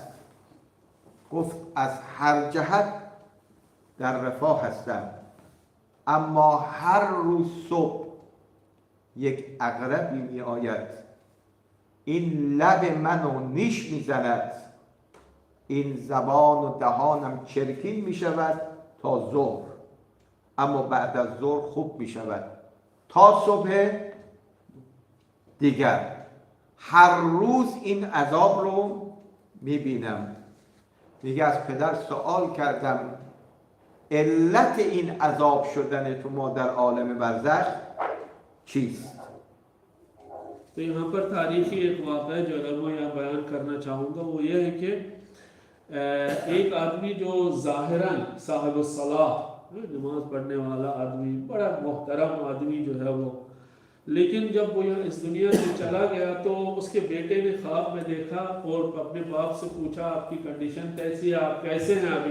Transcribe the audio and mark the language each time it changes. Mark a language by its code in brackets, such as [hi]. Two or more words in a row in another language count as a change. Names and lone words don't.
[fa] گفت از هر جهت در رفاه هستم، اما هر روز صبح یک عقربی می آید، این لب منو نیش می زند، این زبان و دهانم چرکین می شود تا ظهر، اما بعد از ظهر خوب می شود تا صبح دیگر. هر روز این عذاب رو می بینم. میگه از پدر سوال کردم علت این عذاب شدن تو ما در عالم برزخ چیست؟ [ur] تو یہاں پر تاریخی ایک واقعہ جو اگر میں یہاں بیان کرنا چاہوں گا وہ یہ ہے کہ ایک آدمی جو ظاہراً صاحب صلاح، نماز پڑھنے والا آدمی، بڑا محترم آدمی جو ہے وہ، لیکن جب وہ یہاں اس دنیا سے چلا گیا تو اس کے بیٹے نے خواب میں دیکھا اور اپنے باپ سے پوچھا آپ کی کنڈیشن کیسی ہے، آپ کیسے ہیں ابھی?